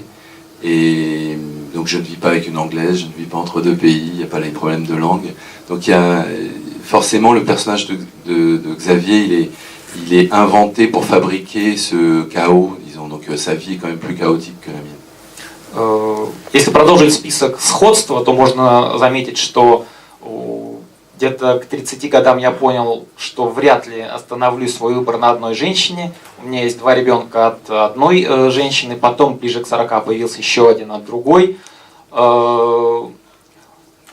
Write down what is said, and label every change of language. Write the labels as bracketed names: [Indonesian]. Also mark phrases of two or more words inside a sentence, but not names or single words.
[French] Et donc je ne vis pas avec une Anglaise, je ne vis pas entre 2 pays, il n'y a pas les problèmes de langue. Donc il y a forcément le personnage de Xavier, il est inventé pour fabriquer ce chaos, disons. Donc sa vie est quand même plus chaotique que la mienne. [Russian] Если продолжить список сходства, то можно заметить, что где-то к 30 годам я понял, что вряд ли остановлю свой выбор на одной женщине. У меня есть 2 ребенка от одной женщины, потом ближе к 40 появился еще один от другой.